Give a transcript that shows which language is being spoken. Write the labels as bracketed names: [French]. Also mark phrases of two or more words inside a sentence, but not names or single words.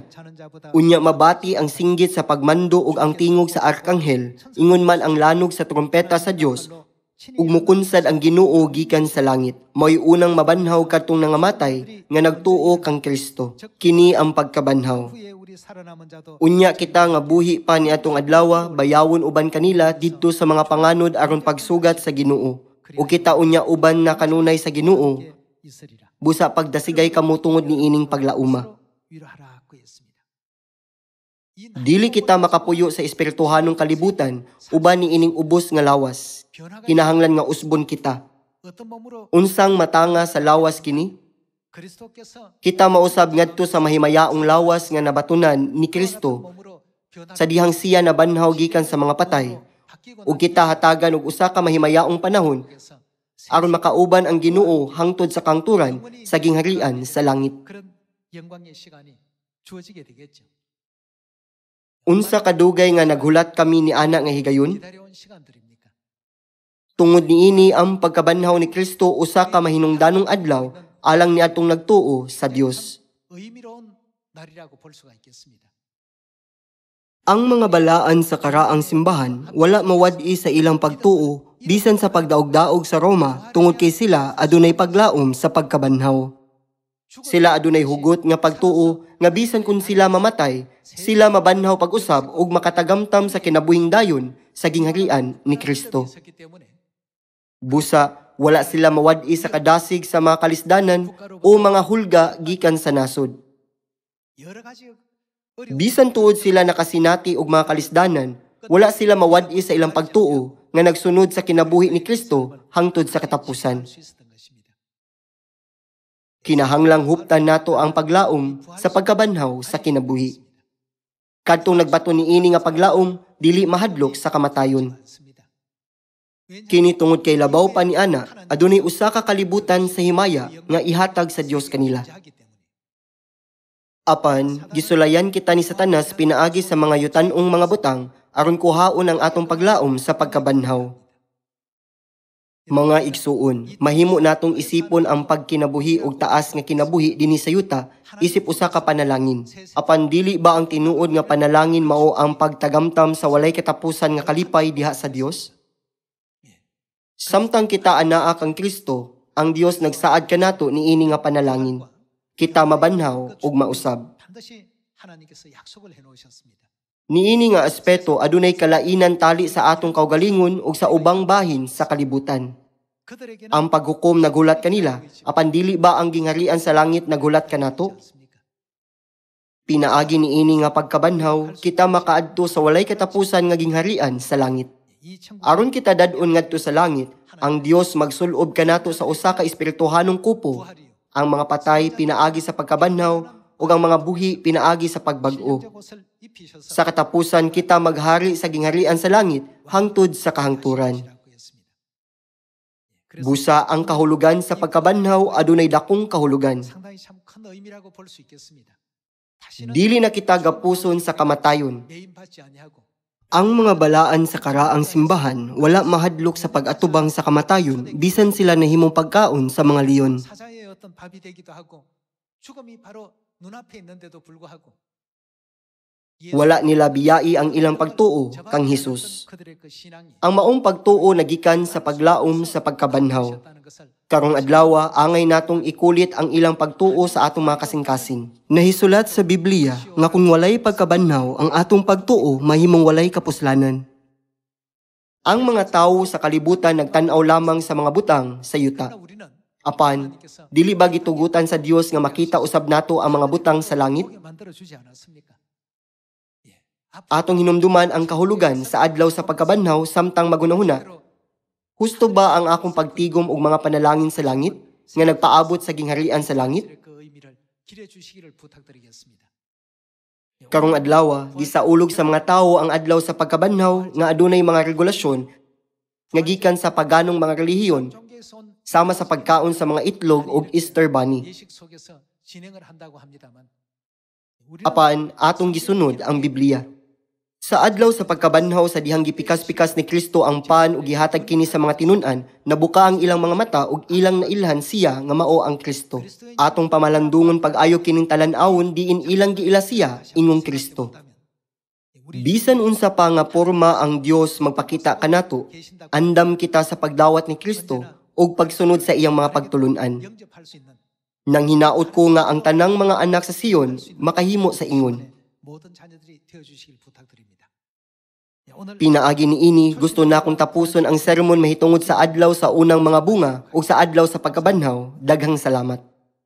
[Cebuano] Unya mabati ang singgit sa pagmando ug ang tingog sa arkanghel, ingon man ang lanog sa trompeta sa Dios, ug mukunsad ang Ginoo gikan sa langit. Mao'y unang mabanhaw kadtong nangamatay nga nagtuo kang Kristo. Kini ang pagkabanhaw. [Korean] 후에 우리 살아남은 자도 [Cebuano] Unya kita nga buhi pa ni atong adlaw, bayawon uban kanila didto sa mga panganod aron pagsugat sa Ginoo. O kita unya uban na kanunay sa Ginoo, [Korean] 있으리라. [Cebuano] busa pagdasigay kamo tungod ni ining paglauma. [Korean] 서로 위로하라고 했습니다. 이 [Cebuano] Dili kita makapuyo sa espirituhanong kalibutan, uban ni ining ubos nga lawas. [Korean] 변화가 [Cebuano] Kinahanglan nga usbon kita. [Korean] 어떤 몸으로 [Cebuano] Unsang matanga sa lawas kini? [Korean] 그리스도께서 [Cebuano] Kita mausab ngadto sa mahimayaong lawas nga nabatunan ni Kristo [Korean] 몸으로 [Cebuano] sa dihang siya nabanhaw gikan sa mga patay. Ug kita hatagan og usa ka mahimayaong panahon aron makauban ang Ginoo hangtod sa kangturan sa gingharian sa langit. [Korean] 그런 영광의 시간이 주어지게 되겠죠. [Cebuano] Unsa kadugay nga naghulat kami ni ana nga higayon? [Korean] 기다려온 시간들입니까? [Cebuano] Tungod niini ang pagkabanhaw ni Kristo usa ka mahinungdanong adlaw alang ni atong nagtuo sa Dios. [Korean] 의미로운 날이라고 볼 수가 있겠습니다. [Cebuano] Ang mga balaan sa karaang simbahan wala mawad-i sa ilang pagtuo bisan sa pagdaog-daog sa Roma tungod kay sila adunay paglaom sa pagkabanhaw. Sila adunay hugot nga pagtuo nga bisan kung sila mamatay, sila mabanhaw pag-usab ug makatagamtam sa kinabuhing dayon sa gingharian ni Kristo. [Korean] 있었기 때문에 [Cebuano] Busa, wala sila mawad-i sa kadasig sa mga kalisdanan o mga hulga gikan sa nasod. [Korean] 여러 가지 어려운 [Cebuano] Bisan tuod sila nakasinati og mga kalisdanan, wala sila mawad-i sa ilang pagtuo nga nagsunod sa kinabuhi ni Kristo hangtod sa katapusan. [Korean] 수 있었던 것입니다. [Cebuano] Kinahanglang huptan nato ang paglaom sa pagkabanhaw sa kinabuhi. Kadtong nagbato niini nga paglaom, dili mahadlok sa kamatayon. [Korean] 많습니다. [Cebuano] Kini tungod kay labaw pa ni ana, adunay usa ka kalibutan sa himaya nga ihatag sa Dios kanila. [Korean] 하기 때문에 [Cebuano] Apan, gisulayan kita ni Satanas pinaagi sa mga yutanong mga butang aron kuhaon ang atong paglaom sa pagkabanhaw. Mga igsuon, mahimo natong isipon ang pagkinabuhi ug taas nga kinabuhi dinhi sa yuta isip usa ka panalangin. Apan dili ba ang tinuod nga panalangin mao ang pagtagamtam sa walay katapusan nga kalipay diha sa Dios? Samtang kita anaa kang Kristo, ang Dios nagsaad kanato niini nga panalangin. Kita mabanhaw ug mausab. [Korean] 반드시 하나님께서 약속을 해놓으셨습니다. [Cebuano] Niini nga aspeto adunay kalainan tali sa atong kaugalingon ug sa ubang bahin sa kalibutan. [Korean] 그들에게는 [Cebuano] Ang paghukom nagulat kanila, apan dili ba ang gingharian sa langit nagulat kanato? [Korean] 않습니까? [Cebuano] Pinaagi niini nga pagkabanhaw, kita makaadto sa walay katapusan nga gingharian sa langit. [Korean] 이 천국 [Cebuano] Aron kita dadon ngadto sa langit, ang Dios magsulob kanato sa usa ka espirituhanong kupo. [Korean] 부활이요. [Cebuano] Ang mga patay pinaagi sa pagkabanhaw ug ang mga buhi pinaagi sa pagbag-o. [Korean] 신령적 옷을 입히셔서 [Cebuano] Sa katapusan kita maghari sa gingharian sa langit hangtod sa kahangturan. [Korean] 하시라고 했습니다. 그래서 [Cebuano] Busa ang kahulugan sa pagkabanhaw adunay dakong kahulugan. [Korean] 상당히 참 큰 의미라고 볼 수 있겠습니다. 다시는 [Cebuano] Dili na kita gapuson sa kamatayon. [Korean] 매인받지 아니하고 [Cebuano] Ang mga balaan sa karaang simbahan wala mahadlok sa pag-atubang sa kamatayon bisan sila nahimong pagkaon sa mga leon. [Korean] 사자의 어떤 밥이 되기도 하고 죽음이 바로 눈앞에 있는데도 불구하고 [Cebuano] Wala nila biyai ang ilang pagtuo kang Hesus. [Korean] 그들의 그 신앙이 [Cebuano] Ang maong pagtuo nagikan sa paglaom sa pagkabanhaw. [Korean] 있었다는 것을 [Cebuano] Karong adlaw angay natong ikulit ang ilang pagtuo sa atong mga kasing-kasing. Nahisulat sa Biblia nga kung walay pagkabanhaw ang atong pagtuo mahimong walay kapuslanan. Ang mga tawo sa kalibutan nagtan-aw lamang sa mga butang sa yuta. [Korean] 그러나 우리는 [Cebuano] Apan, [Korean] 하나님께서 [Cebuano] dili ba gitugutan sa Dios nga makita usab nato ang mga butang sa langit? [Korean] 보게 만들어 주지 않았습니까? 예. [Cebuano] Atong hinumduman ang kahulugan sa adlaw sa pagkabanhaw samtang magunahuna. Husto ba ang akong pagtigom og mga panalangin sa langit nga nagpaabot sa gingharian sa langit? [Korean] 그 의미를 길해 주시기를 부탁드리겠습니다. [Cebuano] Karong adlaw, gisaulog sa mga tawo ang adlaw sa pagkabanhaw nga adunay mga regulasyon nga gikan sa paganong mga relihiyon [Korean] 종교에서 온 [Cebuano] sama sa pagkaon sa mga itlog ug [English] Easter bunny. [Korean] 예식 속에서 진행을 한다고 합니다만 [Cebuano] Apan atong gisunod ang Biblia. Sa adlaw sa pagkabanhaw sa dihang gipikas-pikas ni Kristo ang pan ug gihatag kini sa mga tinun-an, nabuka ang ilang mga mata ug ilang nailhan siya nga mao ang Kristo. Atong pamalandungon pag-ayo kining talan-awon diin ilang giila siya ingong Kristo. Bisan unsa pa nga porma ang Dios magpakita kanato, andam kita sa pagdawat ni Kristo ug pagsunod sa iyang mga pagtulunan. [Korean] 영접할 수 있는 [Cebuano] Nang hinaot ko nga ang tanang mga anak sa Sion makahimo sa ingon. [Korean] 모든 자녀들이 되어 주시길 부탁드립니다. 오늘 [Cebuano] Pinaagi ni ini, gusto na akong tapuson ang sermon mahitungod sa adlaw sa unang mga bunga o sa adlaw sa pagkabanhaw. Daghang salamat.